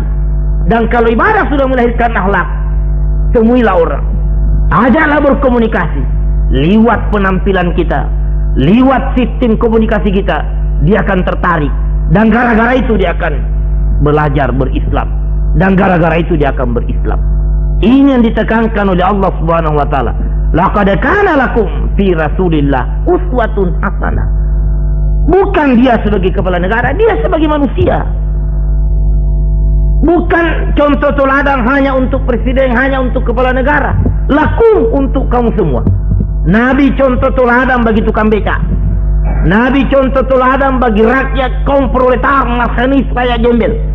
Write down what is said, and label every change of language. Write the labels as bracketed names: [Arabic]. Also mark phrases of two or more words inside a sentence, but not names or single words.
[Indonesian] Dan kalau ibadah sudah melahirkan akhlak, temuilah orang, ajaklah berkomunikasi, liwat penampilan kita, liwat sistem komunikasi kita, dia akan tertarik. Dan gara-gara itu dia akan belajar berislam. Dan gara-gara itu dia akan berislam. Ini yang ditekankan oleh Allah [Arabic] سبحانه وتعالى. لقد كان لكم في رسول الله أسوة حسنة. [Indonesian] Bukan dia sebagai kepala negara, dia sebagai manusia. Bukan contoh teladan hanya untuk presiden, hanya untuk kepala negara. Lakum untuk kamu semua. Nabi contoh teladan bagi tukang becak. Nabi contoh teladan bagi rakyat kaum proletar, masanis, rakyat gembel.